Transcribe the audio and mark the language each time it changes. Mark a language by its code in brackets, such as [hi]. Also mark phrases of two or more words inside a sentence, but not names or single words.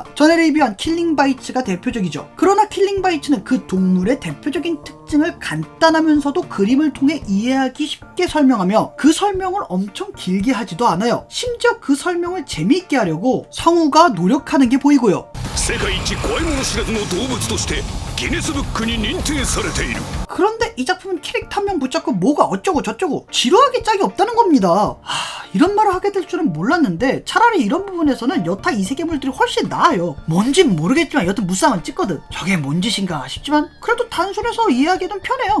[ko] 전에 리뷰한 킬링바이츠가 대표적이죠. 그러나 킬링바이츠는 그 동물의 대표적인 특징을 간단하면서도 그림을 통해 이해하기 쉽게 설명하며 그 설명을 엄청 길게 하지도 않아요. 심지어 그 설명을 재미있게 하려고 성우가 노력하는 게 보이고요. [ja] 世界一怖いもの知らずの動物としてギネスブックに認定されている。 [ko] 그런데 이 작품은 캐릭터 한 명 붙잡고 뭐가 어쩌고 저쩌고 지루하게 짝이 없다는 겁니다. 이런 말을 하게 될 줄은 몰랐는데 차라리 이런 부분에서는 여타 이세계물들이 훨씬 나아요. 뭔진 모르겠지만 여튼 무쌍은 찍거든. 저게 뭔 짓인가 싶지만 그래도 단순해서 이해하기는 편해요.